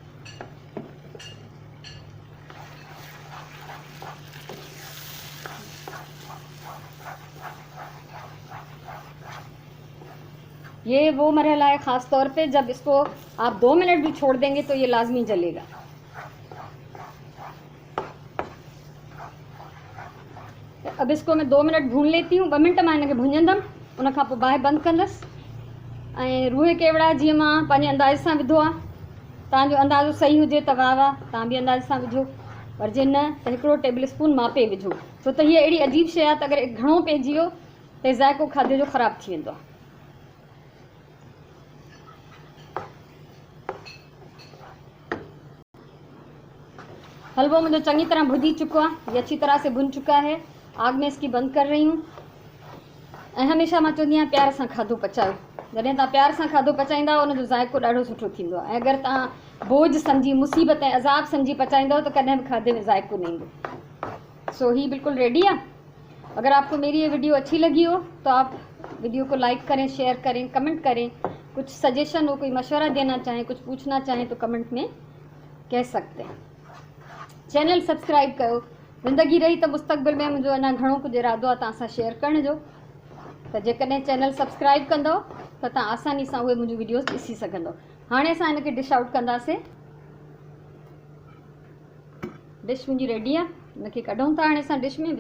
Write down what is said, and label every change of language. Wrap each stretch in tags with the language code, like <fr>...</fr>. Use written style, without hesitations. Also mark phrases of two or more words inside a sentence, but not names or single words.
<ur>یہ وہ مرحلہ ہے خاص طور پہ جب اس کو آپ 2 منٹ بھی چھوڑ دیں گے تو یہ لازمی جلے گا. اب اس کو میں 2 منٹ بھون لیتی ہوں.</ur> <sd>2 मिनट मां हिनखे भुंजंदमि, उन खां पोइ बाहि बंदि कंदसि। ऐं रूहे केवड़ा जीअं मां पंहिंजे अंदाज़े सां विधो आहे, तव्हांजो अंदाज़ो सही हुजे त वाह वाह, तव्हां बि अंदाज़े सां विझो, पर जे न त 1 टेबल स्पून मापे विझो, छो त हीअ अहिड़ी अजीब शइ आहे त अगरि घणो पइजी वियो त ज़ाइक़ो खाधे जो ख़राबु थी वेंदो आहे।</sd> <ur>حلوو مجھے چنگی طرح بھجی چکا ہے، یہ اچھی طرح سے بھن چکا ہے. آگ میں اس کی بند کر رہی ہوں.</ur> <sd>ऐं हमेशा मां चवंदी आहियां प्यार सां खाधो पचायो। जॾहिं तव्हां प्यार सां खाधो पचाईंदा उनजो ज़ाइक़ो ॾाढो सुठो थींदो आहे। ऐं अगरि तव्हां बोझ सम्झी, मुसीबत ऐं अज़ाब सम्झी पचाईंदव तो कॾहिं बि खाधे में ज़ाइको न ईंदो।</sd> <ur>سو ہی بالکل ریڈی ہے. اگر آپ کو میری یہ ویڈیو اچھی لگی ہو تو آپ ویڈیو کو لائک کریں، شیئر کریں، کمنٹ کریں. کچھ سجیشن ہو، کوئی مشورہ دینا چاہیں، کچھ پوچھنا چاہیں تو کمنٹ میں کہہ سکتے ہیں.</ur> <en>channel subscribe</en> <sd>कयो।</sd> <ur>زندگی رہی تو مستقبل میں مجھے</ur> <sd>अञा घणो कुछ इरादो आहे तव्हां सां शेयर करण जो। तो जेकॾहिं</sd> <en>channel subscribe</en> <sd>कंदव तो तव्हां आसानी सां उहे मुंहिंजूं वीडियोस ॾिसी सघंदव। हाणे असां हिनखे</sd> <en>dish out</en> <sd>कंदासीं। डिश मुंहिंजी रेडी आहे, हिनखे कढूं था हाणे असां डिश में।</sd>